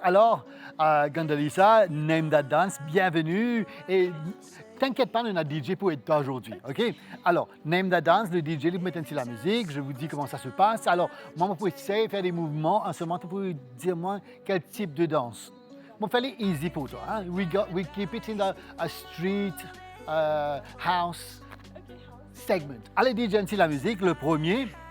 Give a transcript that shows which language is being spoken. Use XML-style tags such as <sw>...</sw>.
<fr>Alors, Gandalisa, Name That Dance, bienvenue. Et t'inquiète pas, on a DJ pour être là aujourd'hui, OK? Alors, Name That Dance, le DJ, il met un petit la musique, je vous dis comment ça se passe. Alors, moi, je peux essayer de faire des mouvements. En ce moment, tu peux dire moi quel type de danse. Bon, fais-les easy pour toi. Hein?</fr> <en>We keep it in a street, house segment.</en> <fr>Allez, DJ, un petit la musique, le premier.</fr>